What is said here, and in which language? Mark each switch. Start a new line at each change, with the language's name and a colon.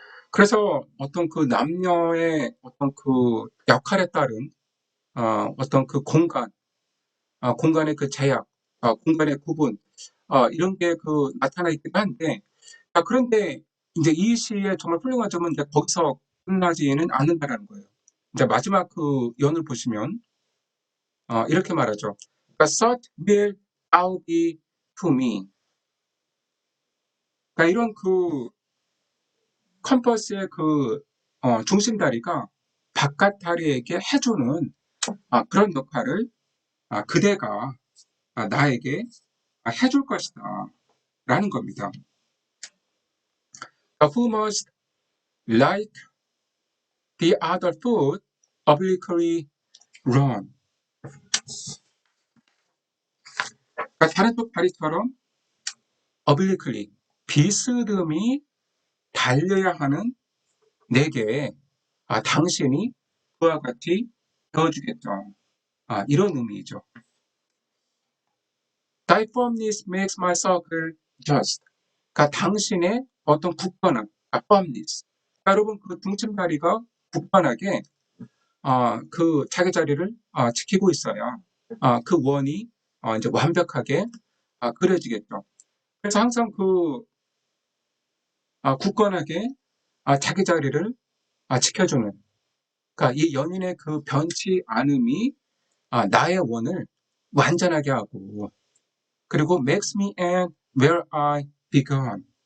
Korean: 그래서 어떤 그 남녀의 어떤 그 역할에 따른 어떤 그 공간의 그 제약, 공간의 구분, 이런 게 나타나 있긴 한데, 그런데 이제 이 시의 정말 훌륭한 점은 이제 거기서 끝나지는 않는다라는 거예요. 이제 마지막 그 연을 보시면 이렇게 말하죠.
English: 그러니까 such will thou be to me.
Korean: 그러니까 이런 컴퍼스의 중심 다리가 바깥 다리에게 해주는 그런 역할을 그대가 나에게 해줄 것이다 라는 겁니다.
English: Who must like the other foot obliquely run.
Korean: 그러니까 다른 쪽 다리처럼 obliquely 비스듬히 달려야 하는 내게 당신이 그와 같이 되어주겠죠. 이런 의미죠.
English: Thy firmness makes my circle just.
Korean: 그러니까 당신의 어떤 굳건함, firmness. 그러니까 여러분 그 중심다리가 굳건하게 그 자기 자리를 지키고 있어야 그 원이 이제 완벽하게 그려지겠죠. 그래서 항상 그 굳건하게 자기 자리를 지켜주는, 그러니까 이 연인의 그 변치 않음이 나의 원을 완전하게 하고, 그리고
English: makes me end where I began.